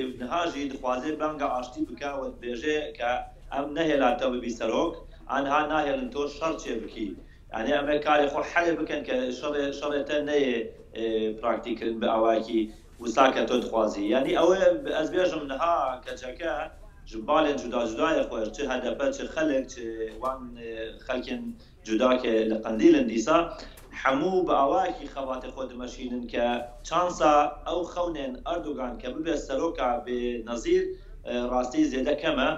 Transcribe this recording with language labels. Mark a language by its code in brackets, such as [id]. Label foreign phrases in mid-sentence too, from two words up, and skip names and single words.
[ku] نهاژی دخوازێ بانگە ئاشتی بکەوە بێژێ کە ئەم نەهێلاتەوە ببی سەرۆک ئەنها ناهێڵن تۆ شەڕ چێ بکی یعنی ئەمە کاری خۆ حەلێ بکەن کە شەڕێتە نەیە پراکتیکردن بە ئاواکی وساکە تۆ دخوازی یعنی ئەوە ئەس بێژم نەها کەچەکە ji balên cuda cudayê xwe çi hedepe çi xelek çi wan xelkên cudakê li qendîlin dîsa hemû bi awakî xebatê xwe dimeşînin ke çansa ew xewnên Erdogan ke bibe seroka bê nezîr rastî zêde kem e.